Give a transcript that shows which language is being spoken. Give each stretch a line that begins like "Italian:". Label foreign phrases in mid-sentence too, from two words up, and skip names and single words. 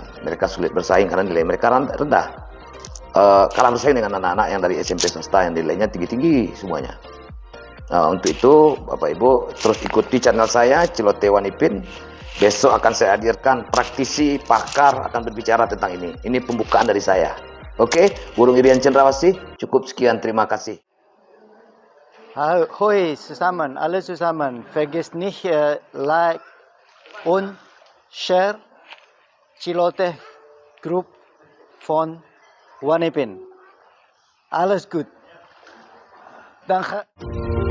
Indonesian: Mereka sulit bersaing karena nilai mereka rendah. Kalah bersaing dengan anak-anak yang dari SMP swasta yang nilainya tinggi-tinggi semuanya. Untuk itu Bapak Ibu terus ikuti channel saya Cilote Wanipin. Besok akan saya hadirkan praktisi, pakar akan berbicara tentang ini. Ini pembukaan dari saya. Oke, Burung Irian Cendrawasih, cukup sekian, terima kasih.
German: Hoi zusammen, alle zusammen, vergesst nicht like und share Cilote Group von Wanipin. Alles gut. Danke.